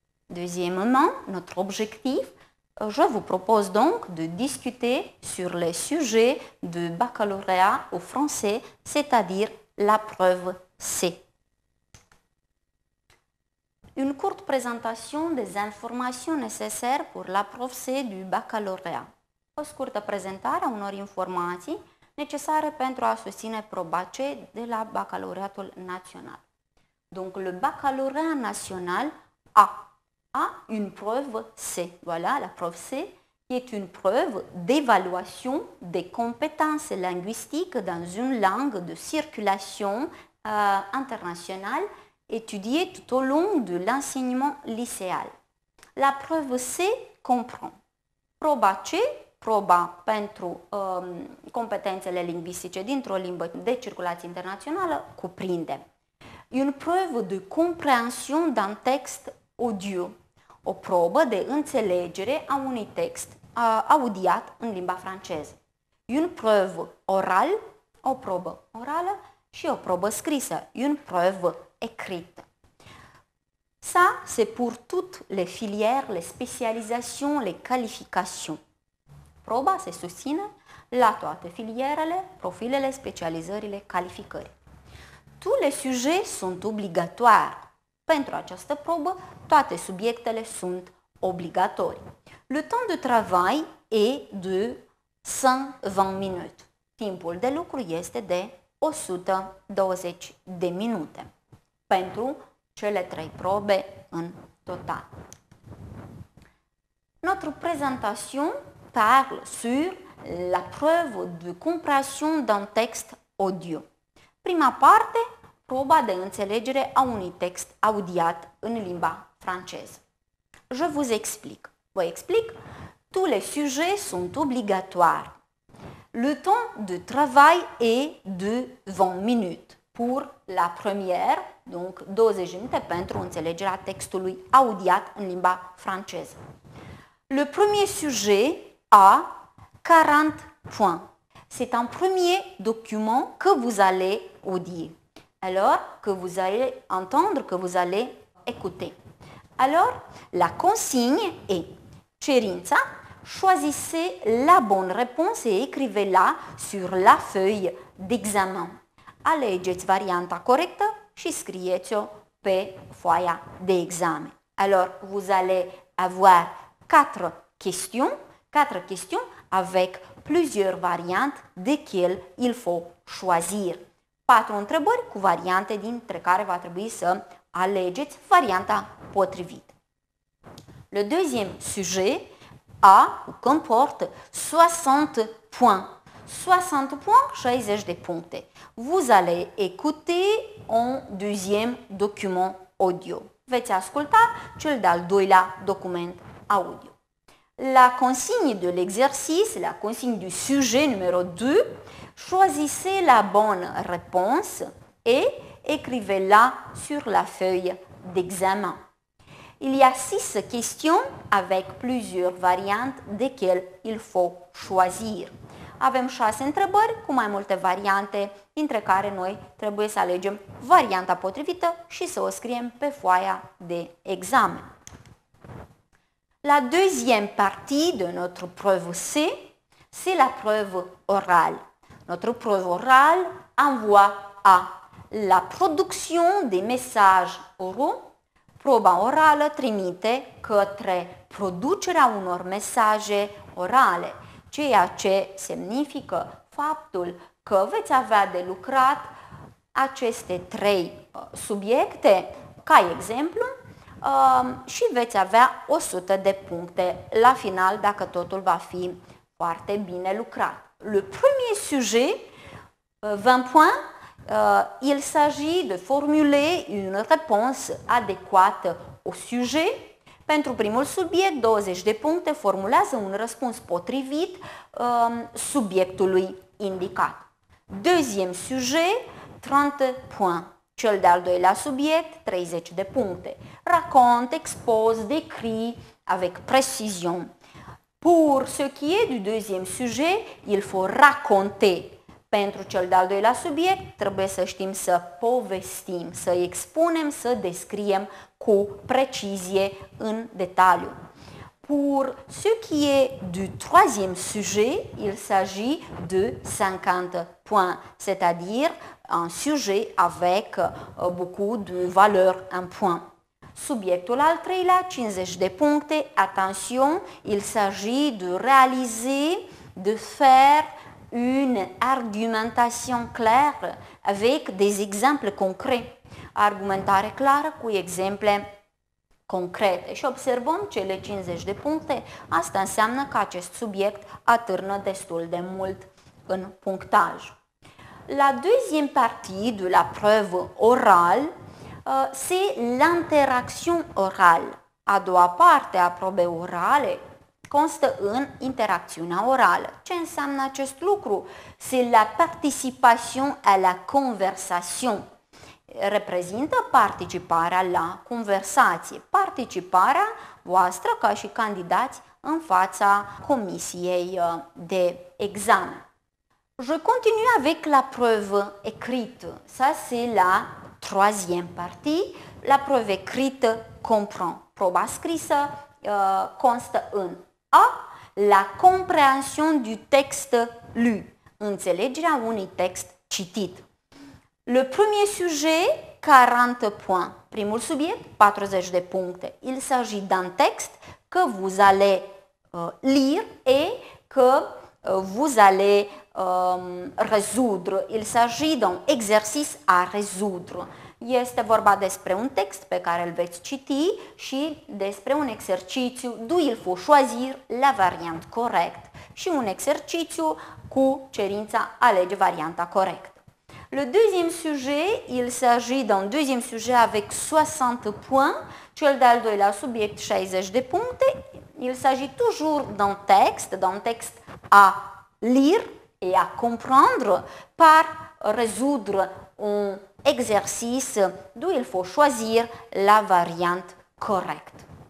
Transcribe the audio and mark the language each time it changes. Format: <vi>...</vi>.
<fr>Deuxièmement, notre objectif, je vous propose donc de discuter sur les sujets de baccalauréat au français, c'est-à-dire la preuve C. Une courte présentation des</fr> <ro>informații necesare</ro> <fr>pour la preuve C du baccalauréat.</fr> <ro>O scurtă prezentare a unor informații necesare pentru a susține proba C de la Bacalaureatul Național.</ro> <fr>Donc le baccalauréat national a une preuve C. Voilà, la preuve C qui est une preuve d'évaluation des compétences linguistiques dans une langue de circulation internationale étudiée tout au long de l'enseignement lycéal. La preuve C comprend</fr> <ro>proba C, proba pentru competențele lingvistice dintr-o limbă de circulație internațională, cuprinde</ro> <fr>une preuve de compréhension d'un texte audio,</fr> <ro>o probă de înțelegere a unui text audiat în limba franceză.</ro> <fr>Une preuve orale,</fr> <ro>o probă orală și o probă scrisă,</ro> <fr>une preuve écrite. Ça, c'est pour toutes les filières, les spécialisations, les qualifications.</fr> <ro>Proba se susține la toate filierele, profilele, specializările, calificări.</ro> <fr>Tous les sujets</fr> <ro>sunt</ro> <fr>obligatoires.</fr> <ro>Pentru această probă, toate subiectele sunt obligatorii.</ro> <fr>Le temps de travail est de 120 minutes.</fr> <ro>Timpul de lucru este de 120 de minute pentru cele 3 probe în total.</ro> <fr>Notre présentation parle sur la preuve de compréhension d'un texte audio.</fr> <ro>Prima parte, proba de înțelegere a unui text audiat în limba franceză.</ro> <fr>Je vous explique.</fr> <ro>Vă explic.</ro> <fr>Tous les sujets sont obligatoires. Le temps de travail est de 20 minutes pour la première, donc 20</fr> <ro>minute pentru înțelegerea textului audiat în limba franceză.</ro> <fr>Le premier sujet a 40 points. C'est un premier document que vous allez audier. Alors, que vous allez entendre, que vous allez écouter. Alors, la consigne est</fr> <ro>cerința,</ro> <fr>choisissez la bonne réponse et écrivez-la sur la feuille d'examen.</fr> <ro>Alegeți varianta corectă și scrieți-o pe foaia de examen.</ro> <fr>Alors, vous allez avoir 4 questions avec plusieurs variantes desquelles il faut choisir.</fr> <ro>4 întrebări cu variante dintre care va trebui să alegeți varianta potrivită.</ro> <fr>Le deuxième sujet comporte 60 points. 60 points,</fr> <ro>60 de puncte.</ro> <fr>Vous allez écouter un deuxième document audio.</fr> <ro>Veți asculta cel de-al doilea document audio.</ro> <fr>La consigne de l'exercice, la consigne du sujet numéro 2, choisissez la bonne réponse et écrivez-la sur la feuille d'examen. Il y a 6 questions avec plusieurs variantes desquelles il faut choisir.</fr> <ro>Avem 6 întrebări cu mai multe variante, dintre care noi trebuie să alegem varianta potrivită și să o scriem pe foaia de examen.</ro> <fr>La deuxième partie de notre preuve C, c'est la preuve orale. Notre preuve orale envoie à la production des messages oraux.</fr> <ro>Proba orală trimite către producerea unor mesaje orale, ceea ce semnifică faptul că veți avea de lucrat aceste 3 subiecte, ca exemplu, și veți avea 100 de puncte la final dacă totul va fi foarte bine lucrat.</ro> <fr>Le premier sujet, 20 points, il s'agit de formuler une réponse adéquate au sujet.</fr> <ro>Pentru primul subiect, 20 de puncte, formulează un răspuns potrivit subiectului indicat.</ro> <fr>Deuxième sujet, 30 points.</fr> <ro>Cel de-al doilea subiect, 30 de puncte.</ro> <fr>Raconte, expose, décrit avec précision. Pour ce qui est du deuxième sujet, il faut raconter.</fr> <ro>Pentru cel de-al doilea subiect, trebuie să știm să povestim, să expunem, să descriem cu precizie în detaliu.</ro> <fr>Pour ce qui est du troisième sujet, il s'agit de 50 points, c'est-à-dire un sujet avec beaucoup de valeur en points.</fr> <ro>Subiectul al treilea, 50 de puncte,</ro> <fr>attention, il s'agit de réaliser, de faire une argumentation claire avec des exemples concrets.</fr> <ro>Argumentare clară cu exemple concrete. Și observăm cele 50 de puncte, asta înseamnă că acest subiect atârnă destul de mult în punctaj.</ro> <fr>La deuxième partie de la preuve orale, c'est l'interaction orale.</fr> <ro>A doua parte a probei orale constă în interacțiunea orală. Ce înseamnă acest lucru?</ro> <fr>C'est la participation à la conversation.</fr> <ro>Reprezintă participarea la conversație, participarea voastră ca și candidați în fața comisiei de examen.</ro> <fr>Je continue avec la preuve écrite. Ça, c'est la troisième partie. La preuve écrite comprend.</fr> <ro>Proba scrisă constă în A.</ro> <fr>La compréhension du texte lu.</fr> <ro>Înțelegerea unui text citit.</ro> <fr>Le premier sujet, 40 points.</fr> <ro>Primul subiect, 40 de puncte.</ro> <fr>Il s'agit d'un texte que vous allez lire et que vous allez résoudre. Il s'agit d'un exercice à résoudre.</fr> <ro>Este vorba despre un text pe care îl veți citi și despre un exercițiu</ro> <fr>d'où il faut choisir la variante correcte</fr> <ro>și un exercițiu cu cerința alege varianta corectă.</ro> <fr>Le deuxième sujet, il s'agit d'un deuxième sujet avec 60 points,</fr> <ro>cel de-al doilea subiect 60 de puncte.</ro> <fr>Il s'agit toujours d'un texte à lire et à comprendre par résoudre un exercice d'où il faut choisir la variante correcte.</fr>